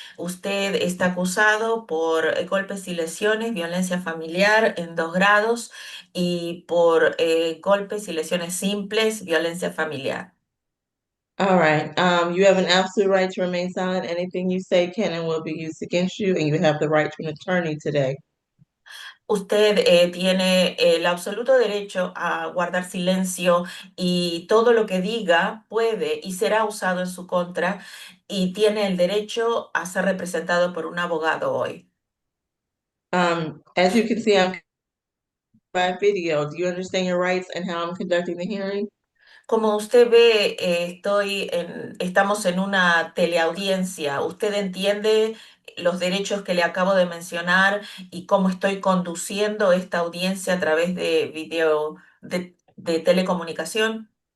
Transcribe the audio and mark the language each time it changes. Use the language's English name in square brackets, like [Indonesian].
[Spanish] Usted está acusado por golpes y lesiones, violencia familiar en 2 grados y por golpes y lesiones simples, violencia familiar. [English] All right. You have an absolute right to remain silent. Anything you say can and will be used against you, and you have the right to an attorney today. [Spanish] Usted tiene el absoluto derecho a guardar silencio y todo lo que diga puede y será usado en su contra y tiene el derecho a ser representado por un abogado hoy. [English] As you can see, I'm by video. Do you understand your rights and how I'm conducting the hearing? [Spanish] Como usted ve, estamos en una teleaudiencia. ¿Usted entiende los derechos que le acabo de mencionar y cómo estoy conduciendo esta audiencia a través de video, de telecomunicación?